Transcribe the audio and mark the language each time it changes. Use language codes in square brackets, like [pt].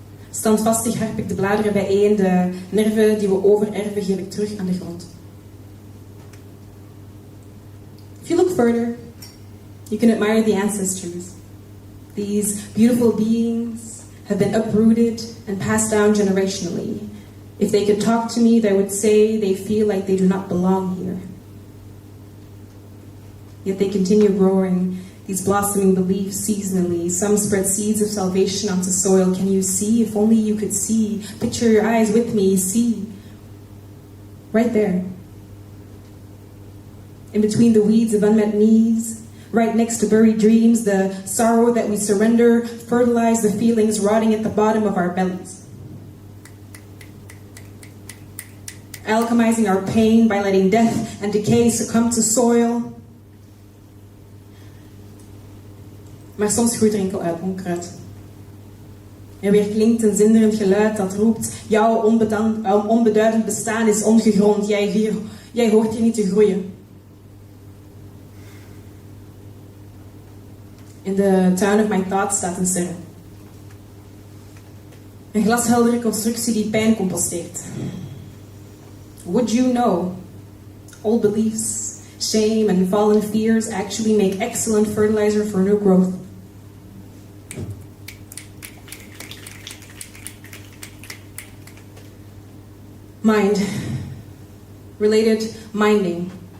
[nl] Standvastig harp ik de bladeren bijeen, de nerven die we overerven geef ik terug aan de grond. [en] If you look further, you can admire the ancestors. These beautiful beings have been uprooted and passed down generationally. If they could talk to me, they would say they feel like they do not belong here. Yet they continue growing these blossoming beliefs seasonally. Some spread seeds of salvation onto soil. Can you see? If only you could see. Picture your eyes with me. See. Right there. In between the weeds of unmet needs, right next to buried dreams, the sorrow that we surrender fertilize the feelings rotting at the bottom of our bellies. Alchemizing our pain by letting death and decay succumb to soil. [nl] Maar soms groeit er enkel uit onkruid. Er weer klinkt een zinderend geluid dat roept: jouw onbeduidend bestaan is ongegrond. Jij hoort hier niet te groeien. In de tuin of mijn thoughts staat een ster. Een glasheldere constructie die pijn composteert. [en] Would you know? Old beliefs, shame and fallen fears actually make excellent fertilizer for new growth. Mind. Related minding.